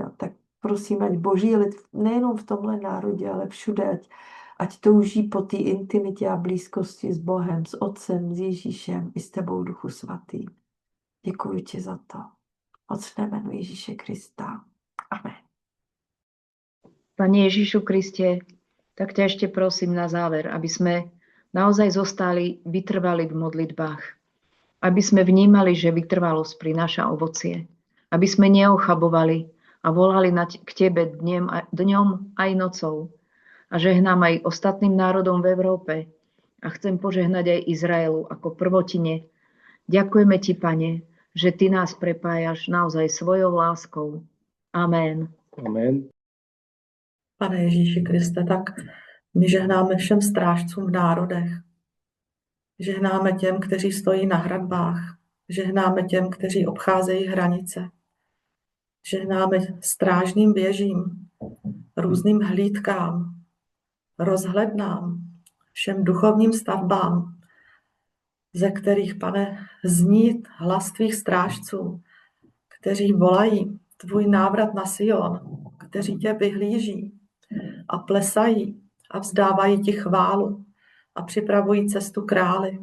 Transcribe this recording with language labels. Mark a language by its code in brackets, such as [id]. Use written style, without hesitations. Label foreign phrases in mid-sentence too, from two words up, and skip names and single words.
[cs] A tak prosím, ať Boží lid nejenom v tomhle národě, ale všude, ať touží po té intimitě a blízkosti s Bohem, s Otcem, s Ježíšem i s tebou, Duchu Svatý. Děkuji ti za to. Otče, jménu Ježíše Krista. Amen. [sk] Pane Ježišu Kriste, tak ťa ešte prosím na záver, aby sme naozaj zostali vytrvali v modlitbách. Aby sme vnímali, že vytrvalosť prináša ovocie. Aby sme neochabovali a volali k Tebe dňom aj nocou. A žehnám aj ostatným národom v Európe. A chcem požehnať aj Izraelu ako prvotine. Ďakujeme Ti, Pane, že Ty nás prepájaš naozaj svojou láskou. Amen. Amen. [cs] Pane Ježíši Kriste, tak my žehnáme všem strážcům v národech. Žehnáme těm, kteří stojí na hradbách. Žehnáme těm, kteří obcházejí hranice. Žehnáme strážným věžím, různým hlídkám, rozhlednám, všem duchovním stavbám, ze kterých, Pane, zní hlas tvých strážců, kteří volají tvůj návrat na Sion, kteří tě vyhlíží a plesají a vzdávají ti chválu a připravují cestu králi.